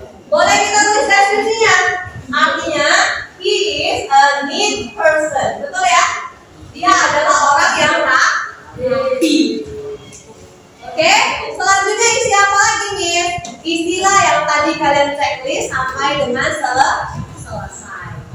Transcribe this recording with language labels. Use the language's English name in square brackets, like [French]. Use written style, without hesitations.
[Indonesian] Boleh kita tulis deskripsinya. Artinya [English] he is a neat person. [Indonesian] Betul ya? Dia adalah orang yang rapi. Oke, selanjutnya isi apa lagi nih? Istilah yang tadi kalian checklist sampai dengan selesai.